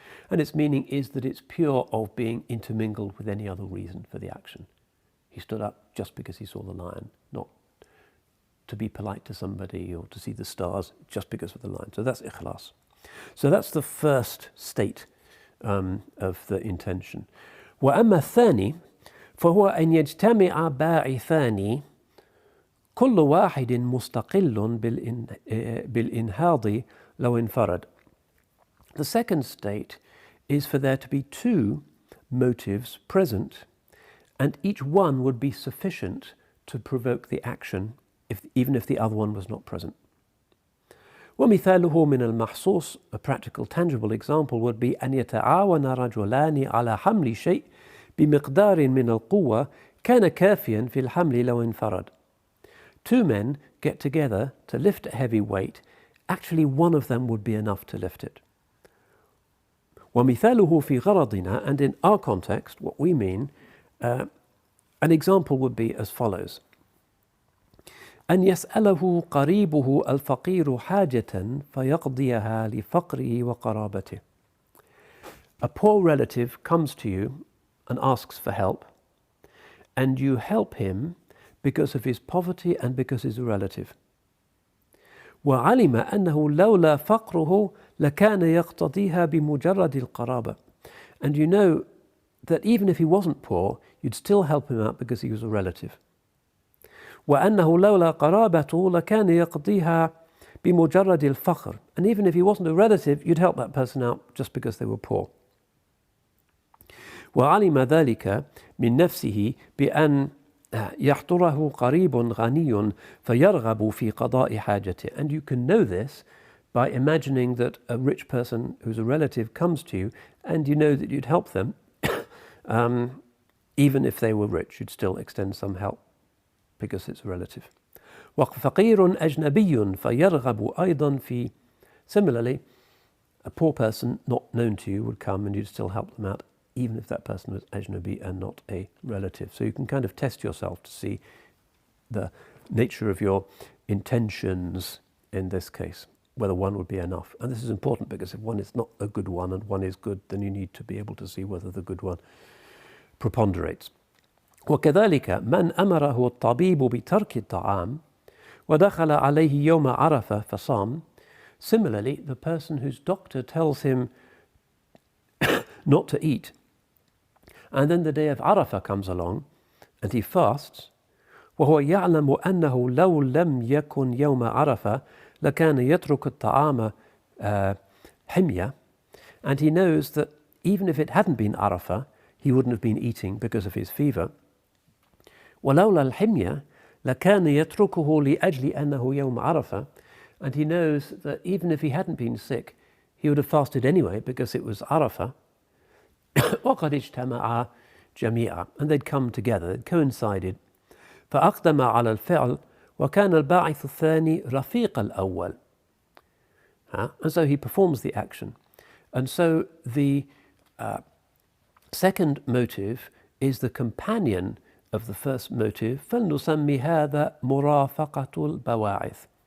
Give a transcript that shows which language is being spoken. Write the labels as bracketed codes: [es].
[en] And its meaning is that it's pure of being intermingled with any other reason for the action. He stood up just because he saw the lion, not to be polite to somebody or to see the stars just because of the lion. So that's ikhlas. So that's the first state of the intention. [ar] وأما الثاني فهو أن يجتمع باعثان كل واحد مستقل بالإنهاض لو انفرد. [en] The second state is for there to be two motives present, and each one would be sufficient to provoke the action, even if the other one was not present. [ar] ومثاله من المحسوس, [en] a practical, tangible example would be [ar] أن يتعاون رجلان على حمل شيء بمقدار من القوة كان كافيا في الحمل لو انفرد. [en] Two men get together to lift a heavy weight. Actually, one of them would be enough to lift it. [ar] ومثاله في غرضنا, [en] and in our context, what we mean, an example would be as follows. [ar] أن يسأله قريبه الفقير حاجة فيقضيها لفقره وقرابته. [en] A poor relative comes to you and asks for help, and you help him because of his poverty and because he's a relative. [ar] وعلم أنه لولا فقره لكان يقتضيها بمجرد القرابة. [en] And you know that even if he wasn't poor, you'd still help him out because he was a relative. [ar] وأنه لولا قرابته لكان يقضيها بمجرد الفقر. [en] And even if he wasn't a relative, you'd help that person out just because they were poor. [ar] وعلم ذلك من نفسه بأن يحضره قريب غني فيرغب في قضاء حاجته. [en] And you can know this by imagining that a rich person who's a relative comes to you, and you know that you'd help them even if they were rich. You'd still extend some help because it's a relative. [ar] وفقير أجنبي فيرغب أيضا في. [en] Similarly, a poor person not known to you would come and you'd still help them out, even if that person was ajnabi and not a relative. So you can kind of test yourself to see the nature of your intentions in this case, whether one would be enough. And this is important because if one is not a good one and one is good, then you need to be able to see whether the good one preponderates. [ar] وكذلك من أمره الطبيب بترك الطعام ودخل عليه يوم عرفة فصام. [en] Similarly, the person whose doctor tells him not to eat, and then the day of Arafah comes along and he fasts, [ar] وهو يعلم أنه لو لم يكن يوم عرفة لكان يترك الطعام حمية, [en] and he knows that even if it hadn't been Arafah, he wouldn't have been eating because of his fever. [ar] ولولا الحمية لكان يتركه لأجل أنه يوم عرفة, [en] and he knows that even if he hadn't been sick, he would have fasted anyway because it was Arafah. [ar] وقد اجتمعا جميعا, [en] and they'd come together, they'd coincided. [ar] فأقدم على الفعل وكان الباعث الثاني رفيق الأول. [en] And so he performs the action. And so the second motive is the companion of the first motive. [ar] فلنسمي هذا مرافقة البواعث.